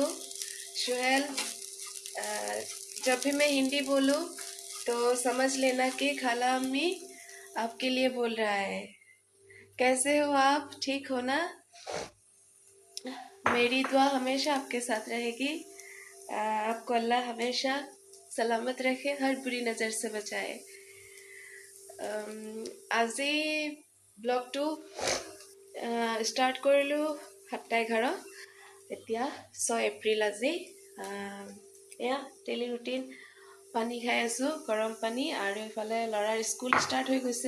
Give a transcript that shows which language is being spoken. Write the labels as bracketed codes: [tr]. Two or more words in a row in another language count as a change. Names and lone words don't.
[hi] शुहेल, जब भी मैं हिंदी बोलूँ तो समझ लेना कि खाला अम्मी आपके लिए बोल रहा है। कैसे हो आप? ठीक हो ना? मेरी दुआ हमेशा आपके साथ रहेगी। आपको अल्लाह हमेशा सलामत रखे, हर बुरी नज़र से बचाए। [as] আজি ব্লগটো ষ্টাৰ্ট কৰিলোঁ 7:11। এতিয়া 6 এপ্ৰিল আজি। এয়া [en] daily routine. [as] পানী খাই আছোঁ, গৰম পানী, আৰু ইফালে ল'ৰাৰ স্কুল ষ্টাৰ্ট হৈ গৈছে।